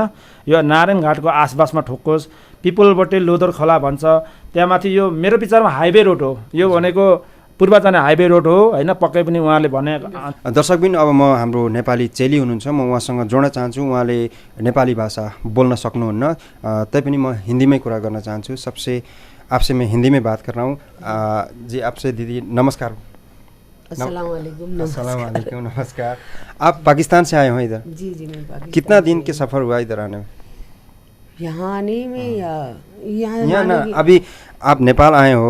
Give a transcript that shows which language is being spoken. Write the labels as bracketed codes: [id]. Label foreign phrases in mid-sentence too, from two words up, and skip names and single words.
[ne] यो नारायणघाटको आसपासमा ठोकोस्। पिपलबोटे लोदर खोला भन्छ, त्यहाँ माथि यो मेरो विचारमा हाइवे रोड हो, यो भनेको पूर्व जाने हाइवे रोड हो होइन, पक्कै पनि उहाँले भने। दर्शकबिन अब म हाम्रो नेपाली चेली हुनुहुन्छ, म उहाँसँग जोड्न चाहन्छु। उहाँले नेपाली भाषा बोल्न सक्नुहुन्न, तैपनि म हिन्दीमै कुरा गर्न चाहन्छु। [hi] आपसे मैं हिंदी में बात कर रहा हूँ। जी आपसे दीदी नमस्कार। [ar] السلام عليكم. [hi] नमस्कार। आप पाकिस्तान से आए हो इधर? जी मैं पाकिस्तान। कितना दिन के सफ़र हुआ इधर आने में? यहाँ आने में या यहाँ ना अभी आप नेपाल आए हो?